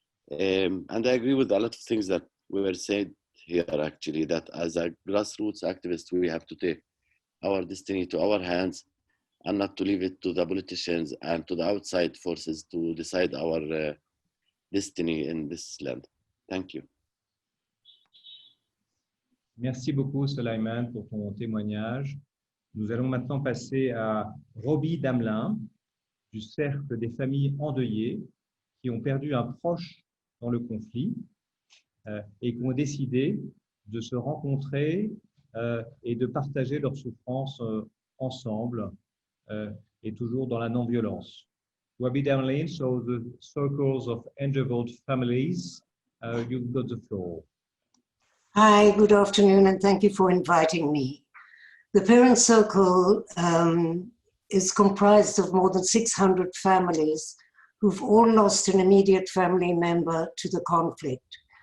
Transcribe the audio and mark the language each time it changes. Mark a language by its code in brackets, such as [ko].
[en] And I agree with a lot of things that were said here actually, that as a grassroots activist, we have to take our destiny to our hands and not to leave it to the politicians and to the outside forces to decide our destiny in this land. Thank you. [fr] Merci beaucoup, Sulaiman, pour ton témoignage. Nous allons maintenant passer à Robi Damelin, du Cercle des familles endeuillées qui ont perdu un proche dans le conflit et qui ont décidé de se rencontrer et de partager leurs souffrances ensemble et toujours dans la non-violence. [en] Robi Damelin, so the circles of endangered families, you've got the floor. Hi, good afternoon, and thank you for inviting me. The Parent Circle is comprised of more than 600 families who've all lost an immediate family member to the conflict.